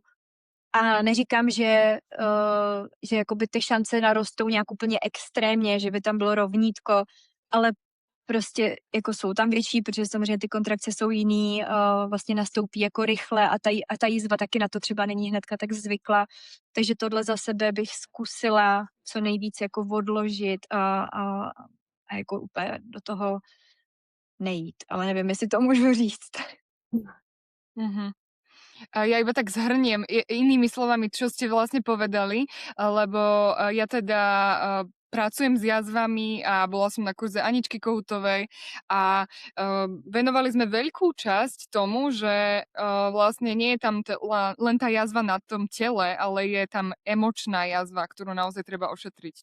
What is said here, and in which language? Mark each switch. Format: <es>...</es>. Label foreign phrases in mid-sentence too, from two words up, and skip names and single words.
<cs>A neříkám, že jakoby ty šance narostou nějak úplně extrémně, že by tam bylo rovnítko, ale prostě jako jsou tam větší, protože samozřejmě ty kontrakce jsou jiný, vlastně nastoupí jako rychle a ta jízva taky na to třeba není hnedka tak zvykla. Takže tohle za sebe bych zkusila co nejvíc jako odložit a jako úplně do toho nejít. Ale nevím, jestli to můžu říct. Mhm.</cs> <sk>Ja iba tak zhrniem inými slovami, čo ste vlastne povedali, lebo ja teda pracujem s jazvami a bola som na kurze Aničky Kohutovej a venovali sme veľkú časť tomu, že vlastne nie je tam len tá jazva na tom tele, ale je tam emočná jazva, ktorú naozaj treba ošetriť.</sk>